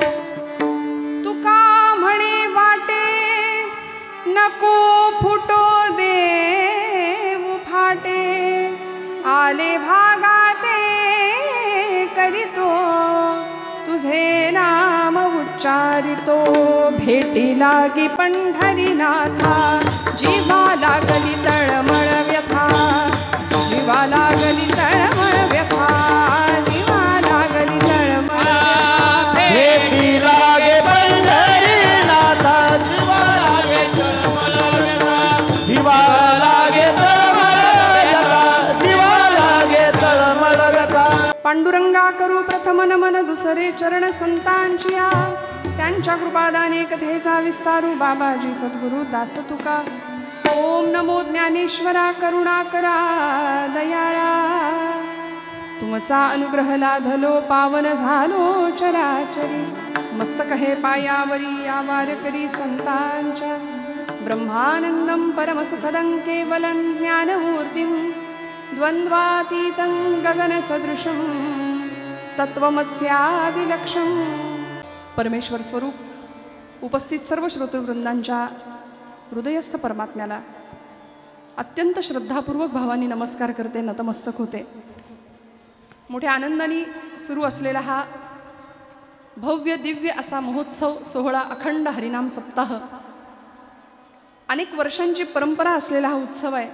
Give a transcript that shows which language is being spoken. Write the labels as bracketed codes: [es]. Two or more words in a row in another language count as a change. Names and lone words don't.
[mr] तुका म्हणे वाटे नको फुटो देव फाटे, आले भागाते करीतो तुझे नाम उच्चारितो। भेटी लागी पंढरीनाथा जीवा लागली तळमळ व्यथा, जीवा लागली तळमळ व्यथा, जीवा लागली तळमळ व्यथा। भेटी लागे पंढरीनाथा जीवा लागे तळमळ व्यथा, जीवा लागे तळमळ व्यथा, जीवा लागे तळमळ व्यथा। पांडुरंगा करू प्रथम नमन दुसरे चरण संतांचिया, त्यांच्या कृपादाने कथेचा विस्तारू बाबाजी सद्गुरु दास तुका। ओम नमो ज्ञानेश्वरा करुणाकरा दयाळा, तुमचा अनुग्रह लाधलो पावन झालो चराचरी। मस्तक हे पायावरी या वारकरी संतांच्या, [sa] ब्रह्मानंदं परमसुखदं केवलं ज्ञानमूर्तिं, द्वंद्वातीतं गगनसदृशं तत्वमस्यादिलक्ष्यं। [mr] परमेश्वर स्वरूप उपस्थित सर्व श्रोतृवृंदांच्या हृदयस्थ परमात्म्याला अत्यंत श्रद्धापूर्वक भावानी नमस्कार करते, नतमस्तक होते। मोठ्या आनंदाने सुरू असलेला हा भव्य दिव्य असा महोत्सव सोहळा, अखंड हरिनाम सप्ताह, अनेक वर्षांची परंपरा असलेला हा उत्सव आहे।